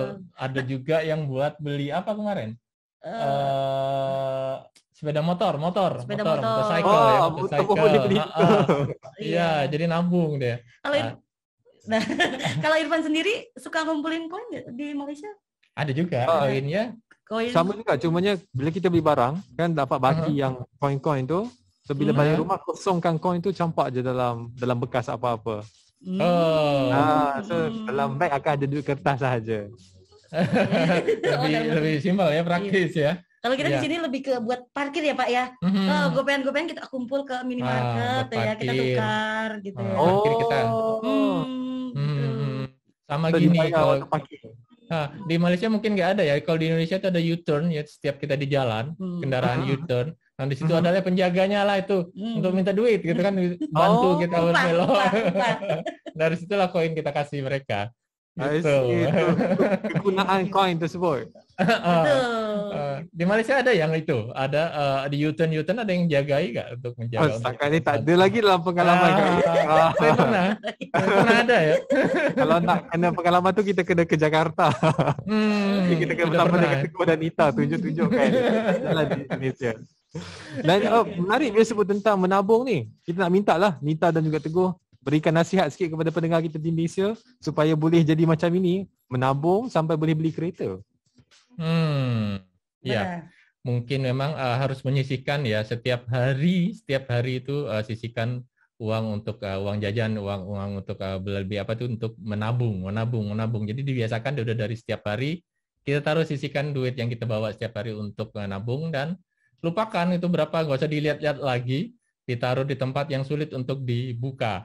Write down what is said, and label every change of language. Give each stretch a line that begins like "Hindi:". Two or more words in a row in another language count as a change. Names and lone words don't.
Indonesian: Ada juga yang buat beli apa kemarin? Sepeda motor, motorcycle ya, motorcycle. Iya, jadi nabung deh. Kalau Irfan sendiri suka ngumpulin koin di Malaysia? Ada juga koinnya.
Malay: Sama juga, cumanya bila kita beli barang kan dapat bagi yang koin-koin tu. So bila balik rumah kosongkan koin tu campak je dalam bekas apa-apa. So dalam beg akan ada duit kertas sahaja.
Indonesian: lebih simpel ya, praktis ya. Kalau kita di sini lebih ke buat parkir ya Pak ya. Gopean-gopean kita kumpul ke minimarket ya, kita tukar gitu ya. Parkir kita. Sama gini kalau di Malaysia mungkin nggak ada ya. Kalau di Indonesia itu ada U-turn ya, setiap kita di jalan kendaraan U-turn. Nah di situ adalah penjaganya lah itu untuk minta duit gitu kan, bantu kita berbelok. Dari situlah koin kita kasih mereka. Itu kegunaan koin tersebut. Di Malaysia ada yang itu, ada di U-turn ada yang jagai nggak untuk menjaga?
Malay: Setakat ni tak ada lagi dalam pengalaman kami. Saya pernah ada ya. Kalau nak kena pengalaman tu kita kena ke Jakarta. Kita kena bersama dengan Teguh dan Nita tunjuk-tunjuk kan jalan di Indonesia. Dan menarik bila sebut tentang menabung ni. Kita nak minta lah Nita dan juga Teguh berikan nasihat sikit kepada pendengar kita di Malaysia supaya boleh jadi macam ini, menabung sampai boleh beli kereta.
Indonesian: Ya, mungkin memang harus menyisihkan ya setiap hari itu sisihkan uang untuk uang jajan, uang untuk beli apa tuh untuk menabung. Jadi dibiasakan udah dari setiap hari kita taruh sisihkan duit yang kita bawa setiap hari untuk menabung dan lupakan itu berapa, nggak usah dilihat-lihat lagi, ditaruh di tempat yang sulit untuk dibuka.